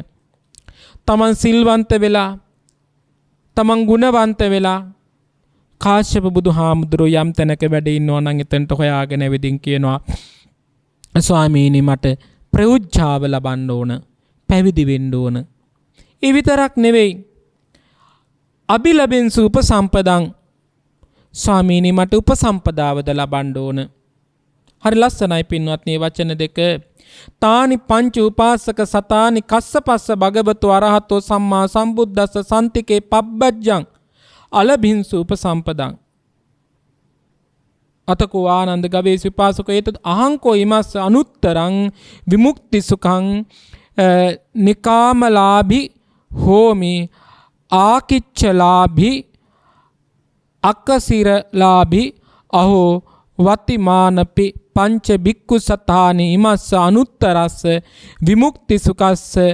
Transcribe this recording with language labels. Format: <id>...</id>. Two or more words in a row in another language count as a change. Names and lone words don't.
<si>තමන් සිල්වන්ත වෙලා, තමන් ගුණවන්ත වෙලා කාශ්‍යප බුදුහාමුදුරුවෝ යම් තැනක වැඩ ඉන්නවා නම් එතනට හොයාගෙන වෙදින් කියනවා, ස්වාමීනි, මට ප්‍රෞජ්ජාව ලබන්න ඕන, පැවිදි වෙන්න ඕන. ඒ විතරක් නෙවෙයි,</si> <pi>අභිලබෙන්සු උපසම්පදං,</pi> <si>ස්වාමීනි, මට උපසම්පදාවද ලබන්න ඕන. හරි ලස්සනයි පින්වත්නි වචන දෙක.</si> <pi>තානි පංච උපාසක සතානි කස්සපස්ස භගවතු අරහතෝ සම්මා සම්බුද්දස්ස සන්තිකේ පබ්බජ්ජං අලභින්සු උපසම්පදං. අතකෝ ආනන්ද ගවේෂී උපාසකෝ ඒතත් අහංකෝ ඉමස්ස අනුත්තරං විමුක්ති සුඛං නිකාමලාභි හෝමි ආකිච්චලාභි අක්කසිරලාභි අහෝ වතිමානපි පංච බික්කු සතානි ඉමස්ස අනුත්තරස්ස විමුක්ති සුඛස්ස</pi>